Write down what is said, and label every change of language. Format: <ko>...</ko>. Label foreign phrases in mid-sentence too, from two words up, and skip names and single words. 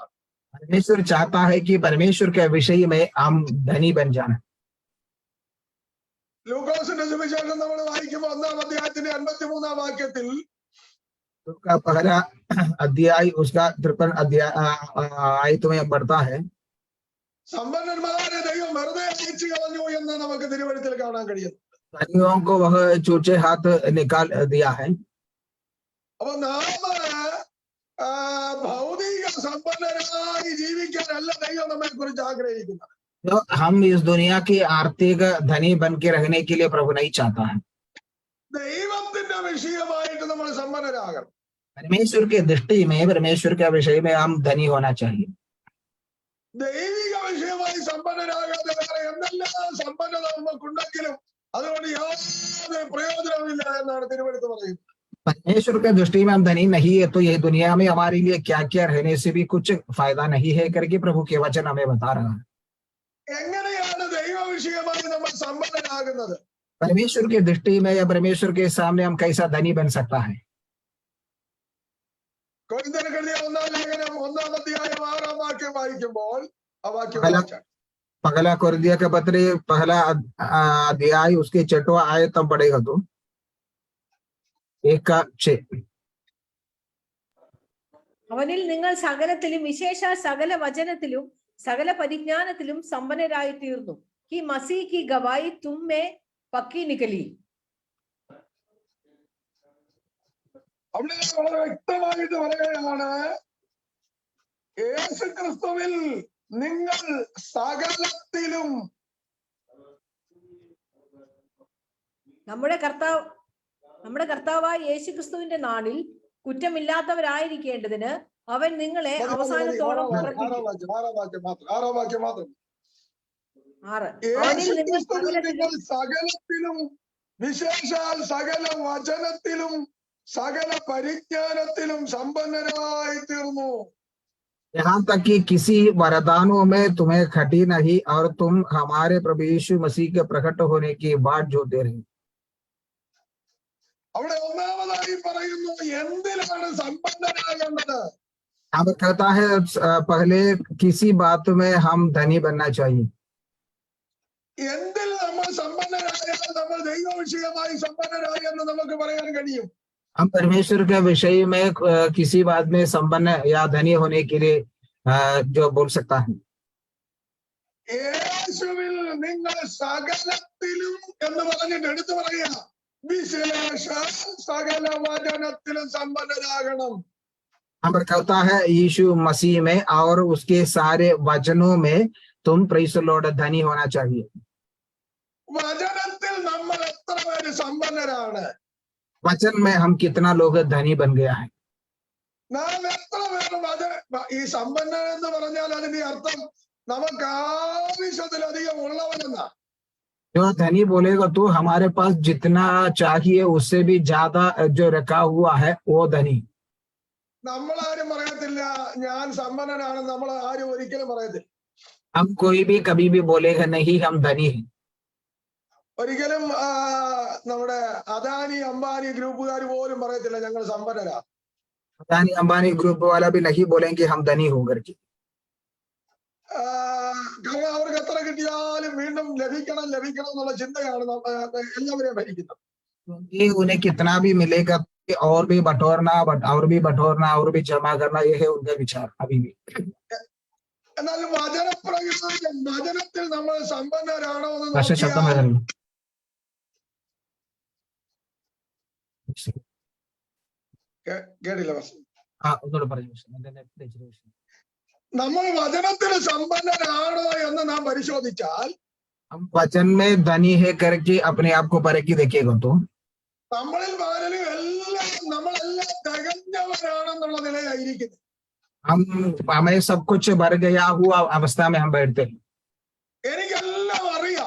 <hi>परमेश्वर चाहता है कि परमेश्वर के विषय में हम धनी बन जाना.</hi> <ml>ലൂക്കോസിന്റെ സുവിശേഷം നമ്മൾ വായിക്കുമ്പോൾ 1-ാം അധ്യായത്തിന്റെ 53-ാം വാക്യത്തിൽ</ml> <hi>उसका पहला अध्याय उसका 53 अध्याय आयत में बढ़ता है.</hi> <ml>സമ്പന്നന്മാരെ ദൈവം വെറുതെ അയച്ചു കളഞ്ഞു എന്ന് നമുക്ക് തിരുവഴുത്തിൽ കാണാൻ കഴിയുന്നു.</ml> <hi>धनियों को वह चूचे हाथ निकाल दिया है.</hi> <ml>അപ്പൊ നാം ഭൗതിക സമ്പന്നരായി ജീവിക്കാനല്ല ദൈവം നമ്മെ കുറിച്ച് ആഗ്രഹിക്കുന്നത്.</ml> <hi>तो हम इस दुनिया की आर्थिक धनी बन के रहने के लिए प्रभु नहीं चाहता है.</hi> <ml>ദൈവത്തിന്റെ വിഷയമായി നമ്മൾ സമ്പന്നരാകണം.</ml> <hi>परमेश्वर के दृष्टि में, परमेश्वर के विषय में हम धनी होना चाहिए.</hi> <ml>ദൈവിക വിഷയമായി സമ്പന്നരാകാതെ വേറെ എന്തെല്ലാം സമ്പന്നത നമുക്കുണ്ടെങ്കിലും അതുകൊണ്ട് യാതൊരു പ്രയോജനമില്ല എന്നാണ് തിരുവെടുത്ത് പറയുന്നത്.</ml> <hi>परमेश्वर के दृष्टि में हम धनी नहीं है तो ये दुनिया में हमारे लिए क्या क्या रहने से भी कुछ फायदा नहीं है करके प्रभु के वचन हमें बता रहा है.</hi> <ml>എങ്ങനെയാണ് ദൈവ വിഷയമായി നമ്മൾ സമ്പന്നരാകുന്നത്?</ml> <hi>परमेश्वर की दृष्टि में या परमेश्वर के सामने हम कैसा धनी बन सकता है?</hi> <ml>കൊരിന്ത്യർക്ക് എഴുതിയ 1-ാം ലേഖനം 1-ാം അധ്യായം 6-ാം വാക്യം വായിക്കുമ്പോൾ ആ വാക്യം</ml> <hi>पहला कोरिन्थियों का पत्र पहला अध्याय उसके 6वां आयत हम पढ़ेगा तो 1:6.</hi> <ml>അവനിൽ നിങ്ങൾ സകലത്തിലും വിശേഷ സകല വചനത്തിലും സകല പരിജ്ഞാനത്തിലും സമ്പന്നരായി തീർന്നു.</ml> <hi>कि मसीह की गवाही तुम में पक्की निकली.</hi> <ml>അവിടെ വളരെ വ്യക്തമായിട്ട് പറയുകയാണ്, യേശു ക്രിസ്തുവിൽ നിങ്ങൾ സകലത്തിലും. നമ്മുടെ കർത്താവായ യേശു ക്രിസ്തുവിന്റെ നാളിൽ കുറ്റമില്ലാത്തവരായിരിക്കേണ്ടതിന് അവൻ നിങ്ങളെ അവസാനത്തോളം ആറാം വാക്യം മാത്രം. അവനിൽ നിങ്ങൾ നിങ്ങൾ സകലത്തിലും വിശേഷാൽ സകല വചനത്തിലും സകല പരിജ്ഞാനത്തിലും സമ്പന്നരായി തീർന്നു.</ml> <hi>यहाँ तक कि किसी वरदानों में तुम्हें खटी नहीं और तुम हमारे प्रभु यीशु मसीह के प्रकट होने की बाट जोते रहे.</hi> <ml>അവിടെ ഒന്നാമതായി പറയുന്നു എന്തിലാണ് സമ്പന്നരാകേണ്ടത്?</ml> <hi>अब कहता है पहले किसी बात में हम धनी बनना चाहिए.</hi> <ml>എന്തിൽ നമ്മൾ സമ്പന്നരായാൽ നമ്മൾ ദൈവ വിഷയമായി സമ്പന്നരായി എന്ന് നമുക്ക് പറയാൻ കഴിയും.</ml> <hi>हम परमेश्वर के विषय में किसी बात में संपन्न या धनी होने के लिए जो बोल सकता है.</hi> <ml>യേശുവിൽ നിങ്ങൾ സകലത്തിലും എന്ന് പറഞ്ഞിട്ട് എടുത്തു പറയുക, വിശേഷ സകല വചനത്തിലും സമ്പന്നരാകണം.</ml> <hi>हम कहता है यीशु मसीह में और उसके सारे वचनों में तुम</hi> <en>praise the Lord</en> <hi>धनी होना चाहिए.</hi> <ml>വചനത്തിൽ നമ്മൾ എത്ര പേര് സമ്പന്നരാണ്?</ml> <hi>वचन में हम कितना लोग धनी बन गया है?</hi> <ml>നാം എത്ര പേര് ഈ സമ്പന്നൻ എന്ന് പറഞ്ഞാൽ അതിന്റെ അർത്ഥം നമുക്ക് ആവശ്യത്തിലധികം ഉള്ളവനെന്നാ.</ml> <hi>जो धनी बोलेगा तो हमारे पास जितना चाहिए उससे भी ज्यादा जो रखा हुआ है वो धनी.</hi> <ml>നമ്മളാരും പറയത്തില്ല ഞാൻ സമ്പന്നനാണെന്ന്, നമ്മൾ ആരും ഒരിക്കലും പറയത്തില്ല.</ml> <hi>हम कोई भी कभी भी बोलेगा नहीं हम धनी हैं.</hi> <ml>ഒരിക്കലും നമ്മുടെ അദാനി അംബാനി ഗ്രൂപ്പുകാർ പോലും പറയത്തില്ല ഞങ്ങൾ സമ്പന്നരാ.</ml> <hi>अदानी अंबानी ग्रुप वाला भी नहीं बोलेंगे हम धनी हो करके.</hi> <ml>കാരണം അവർക്ക് എത്ര കിട്ടിയാലും വീണ്ടും ലഭിക്കണം എന്നുള്ള ചിന്തയാണ് എല്ലാവരെയും ഭരിക്കുന്നത്.</ml> <hi>क्योंकि उन्हें कितना भी मिलेगा और भी बटोरना और भी जमा करना, ये है उनका विचार अभी भी.</hi> <ml>എന്നാൽ വചനത്തിൽ നമ്മൾ സമ്പന്നരാണോ എന്ന് കേട്ടില്ല. നമ്മൾ വചനത്തിൽ സമ്പന്നരാണോ എന്ന് നാം പരിശോധിച്ചാൽ,</ml> <hi>हम वचन में धनी है करके अपने आप को परखी देखिएगा तो</hi> <ml>നമ്മളിൽ പലരും നമ്മളെല്ലാം തികഞ്ഞവരാണെന്നുള്ള നിലയായിരിക്കുന്നത്.</ml> <hi>हमें सब कुछ भर गया हुआ अवस्था में हम बैठते हैं.</hi> <ml>എനിക്കെല്ലാം അറിയാം,</ml>